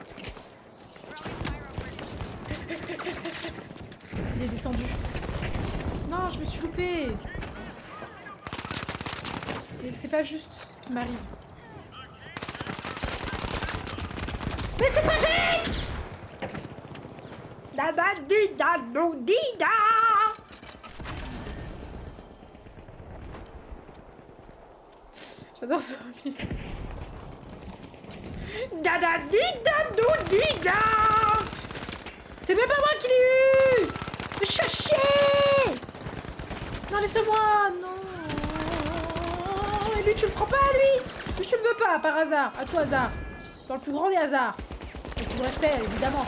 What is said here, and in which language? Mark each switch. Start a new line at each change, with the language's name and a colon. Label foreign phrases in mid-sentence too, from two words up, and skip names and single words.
French: Il est descendu. Non, je me suis loupée. Et c'est pas juste ce qui m'arrive. Mais c'est pas juste. Da da di da do di da. J'adore ce remix. Da da di da do di da. C'est même pas moi qui l'ai eu. Mais je suis à chier. Non, laisse-moi. Non. Et lui, tu le prends pas, lui. Lui, tu le veux pas, par hasard. À tout hasard. Dans le plus grand des hasards. Avec tout le respect, évidemment.